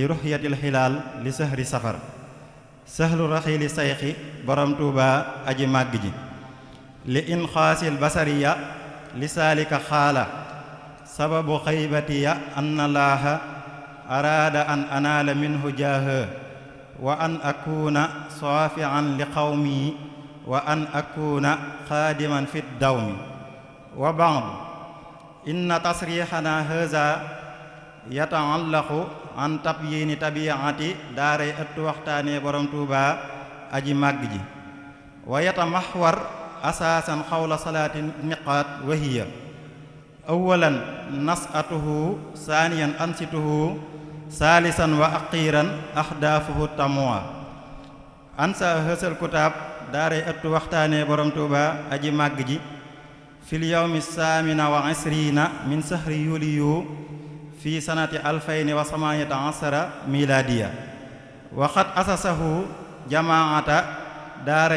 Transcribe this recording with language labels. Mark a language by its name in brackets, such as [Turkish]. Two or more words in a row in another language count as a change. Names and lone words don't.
[Arabic] رؤية الهلال لشهر صفر شهر رحيل الشيخ borom Tuuba aji màgg ji لإنقاذ البشرية لذلك قال سبب غيبتي أن الله أراد أن أنال منه جاها وأن أكون شافعا لقومي وأن أكون خادما في دومي وبعد إن تصريحنا هذا يتعلق عن تبيين طبيعة daaray ëttu waxtaane borom Tuuba aji màgg ji ويتمحور أساسا حول ثلاث نقاط وهي أولا نشأته ثانيا أنشطته ثالثا وأخيرا أهدافه تموا ansa hësal kutaab daaray ëttu waxtaane borom Tuuba aji màgg ji fil yawmi saamina wa isriina min شهر يوليو في سنة ألفين وثمانية عشر ميلادية وقت أسسه جماعة daaray